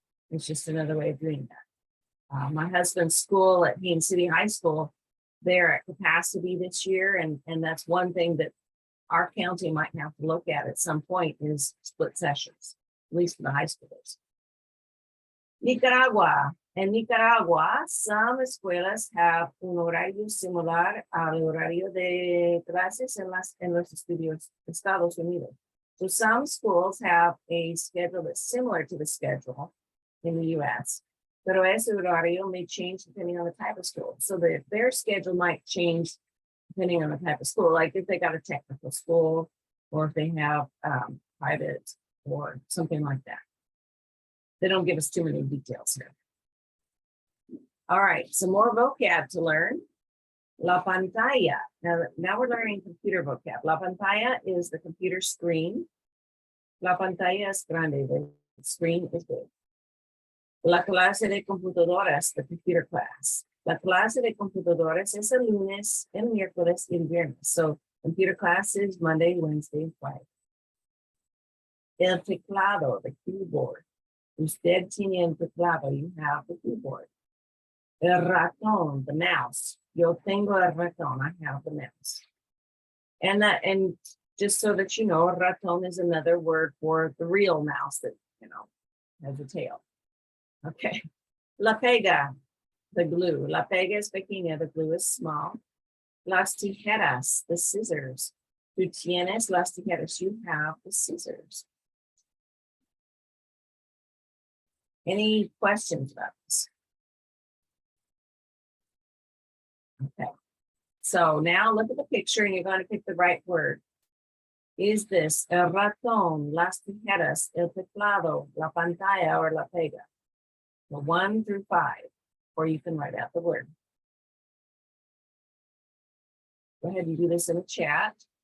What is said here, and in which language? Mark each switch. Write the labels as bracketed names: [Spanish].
[English] It's just another way of doing that. My husband's school at Haines City High School, they're at capacity this year. And that's one thing that our county might have to look at some point is split sessions, at least for the high schoolers. Nicaragua. In Nicaragua, some [Spanish] escuelas [English] have [Spanish] un horario similar al horario de clases en los Estados Unidos. [English] So some schools have a schedule that's similar to the schedule in the US, [Spanish] pero ese horario [English] may change depending on the type of school. So their schedule might change depending on the type of school, like if they got a technical school or if they have private or something like that. They don't give us too many details here. All right, some more vocab to learn. La pantalla. Now we're learning computer vocab. [Spanish] La pantalla [English] is the computer screen. [Spanish] La pantalla es grande. [English] The screen is big. [Spanish] La clase de computadoras, [English] the computer class. [Spanish] La clase de computadoras es el lunes, el miércoles y el viernes. [English] So computer class is Monday, Wednesday, and Friday. [Spanish] El teclado, [English] the keyboard. [Spanish] Usted tiene el teclado, [English] you have the keyboard. [Spanish] El ratón, [English] the mouse. [Spanish] Yo tengo el ratón, [English] I have the mouse. And just so that you know, ratón is another word for the real mouse that, has a tail. Okay. [Spanish] La pega, [English] the glue. [Spanish] La pega es pequeña, [English] the glue is small. [Spanish] Las tijeras, [English] the scissors. [Spanish] Tú tienes las tijeras, [English] you have the scissors. Any questions about this? Okay. So now look at the picture and you're going to pick the right word. Is this el ratón, las tijeras, el teclado, la pantalla, or la pega? The 1 through 5, or you can write out the word. Go ahead and do this in the chat.